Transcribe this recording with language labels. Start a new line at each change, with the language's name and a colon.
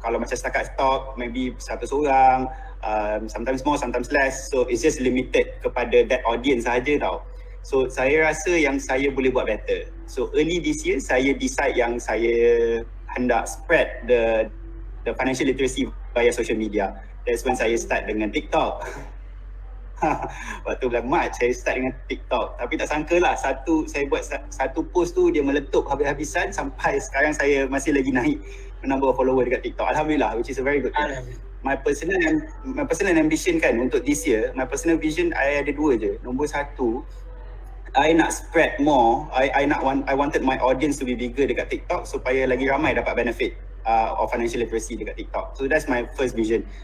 Malay: Kalau macam setakat
English: talk, maybe 100 orang, sometimes more, sometimes less. So it's just limited kepada that audience sahaja tau.
Malay: So saya rasa yang saya boleh buat better.
English: So early this year, saya decide
Malay: yang saya hendak
English: spread the financial literacy via social media. That's when saya start dengan TikTok.
Malay: Waktu bulan Mac saya start dengan TikTok, tapi tak sangka lah saya buat satu post tu dia meletup habis-habisan sampai sekarang saya masih lagi naik menambah follower dekat TikTok.
English: Alhamdulillah, which is a very good thing. My personal ambition kan untuk this year, my personal vision I
Malay: ada dua je. Nombor satu, I nak
English: spread more. I wanted my audience to be bigger dekat TikTok
Malay: supaya lagi ramai dapat
English: benefit of financial literacy dekat TikTok. So that's my first vision.